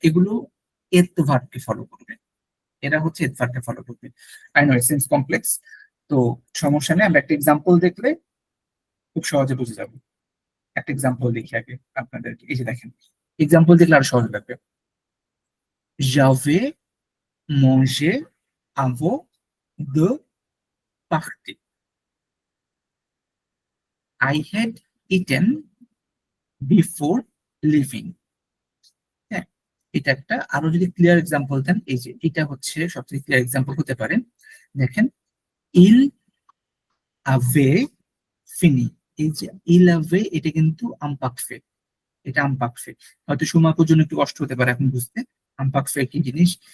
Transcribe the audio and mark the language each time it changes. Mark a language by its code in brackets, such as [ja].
[bn] এগুলো এত ভার্বকে ফলো করবে, এরা হচ্ছে এত ভার্বকে ফলো করবে। [en] I know it seems complex, [bn] তো সমস্যা নেই, আমরা একটা এক্সাম্পল দেখলে খুব সহজে বুঝে যাবো। একটা এক্সাম্পল দেখি আগে আপনাদেরকে। এই যে দেখেন, এক্সাম্পল দেখলে আরো সহজ লাগবে। [fr] J'avais mangé avant de partir. [en] I had eaten before leaving. [bn] হ্যাঁ, এটা একটা। আরো যদি ক্লিয়ার এক্সাম্পল দেন, এই যে এটা হচ্ছে সবচেয়ে ক্লিয়ার এক্সাম্পল হতে পারে। দেখেন, ইল আভে ফিনি, এই যে ইল আভে, এটা কিন্তু আমপাকফে, এটা আমপাকফে। হয়তো সুমাকুর জন্য একটু কষ্ট হতে পারে এখন বুঝতে আমপাকফে কি জিনিস।